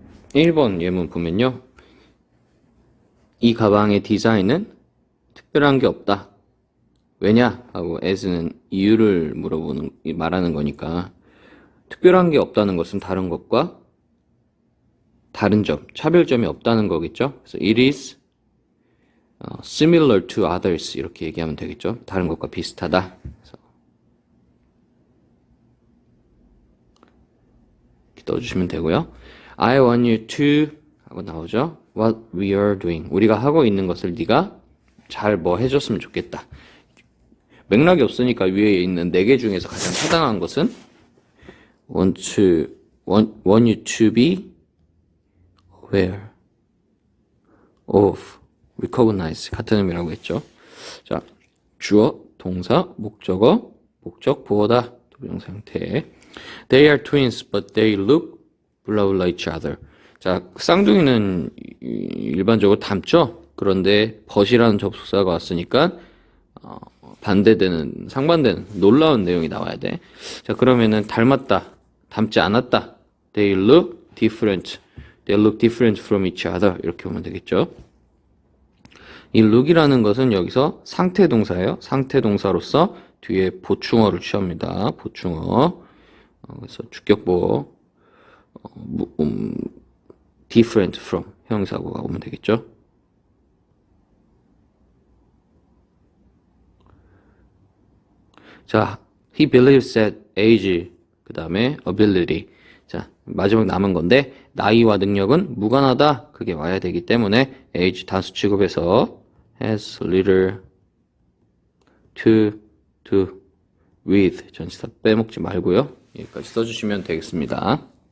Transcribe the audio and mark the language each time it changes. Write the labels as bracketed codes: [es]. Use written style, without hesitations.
[ko] 1번 예문 보면요. 이 가방의 디자인은 특별한 게 없다. 왜냐? 하고 as는 이유를 말하는 거니까 특별한 게 없다는 것은 다른 것과 다른 점, 차별점이 없다는 거겠죠. 그래서 [en] it is similar to others [ko] 이렇게 얘기하면 되겠죠. 다른 것과 비슷하다. 그래서 이렇게 넣어주시면 되고요. [en] I want you to [ko] 하고 나오죠. [en] What we are doing. [ko] 우리가 하고 있는 것을 네가 잘 해줬으면 좋겠다. 맥락이 없으니까 위에 있는 4개 중에서 가장 타당한 것은 [en] want you to be aware of, recognize [ko] 같은 의미라고 했죠. 자, 주어, 동사, 목적어, 목적, 보어다, 도부정사 형태. [en] They are twins, but they look blah blah each other. [ko] 자, 쌍둥이는 일반적으로 닮죠. 그런데 but이라는 접속사가 왔으니까 반대되는, 상반되는 놀라운 내용이 나와야 돼. 자, 그러면은 닮았다, 닮지 않았다. [en] They look different. They look different from each other. [ko] 이렇게 보면 되겠죠. 이 look이라는 것은 여기서 상태 동사예요. 상태 동사로서 뒤에 보충어를 취합니다. 보충어. 그래서 주격보어 different from 형용사구가 오면 되겠죠. [en] 자, he believes that age, [ko] 그 다음에 [en] ability. [ko] 자, 마지막 남은 건데, 나이와 능력은 무관하다. 그게 와야 되기 때문에, age 단수 취급해서 [en] has little to do with. [ko] 전치사 빼먹지 말고요. 여기까지 써주시면 되겠습니다.